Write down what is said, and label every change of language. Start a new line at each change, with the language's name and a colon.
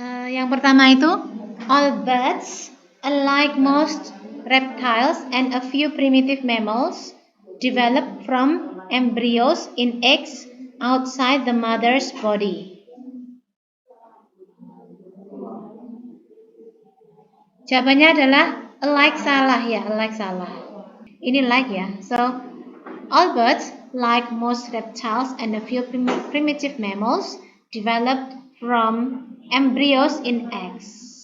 English: Yang pertama itu all birds, unlike most reptiles and a few primitive mammals, develop from embryos in eggs outside the mother's body.
Indonesian: Jawabannya adalah like salah ya, like salah. Ini like ya.
English: So, all birds, like most reptiles and a few primitive mammals, developed from embryos in eggs.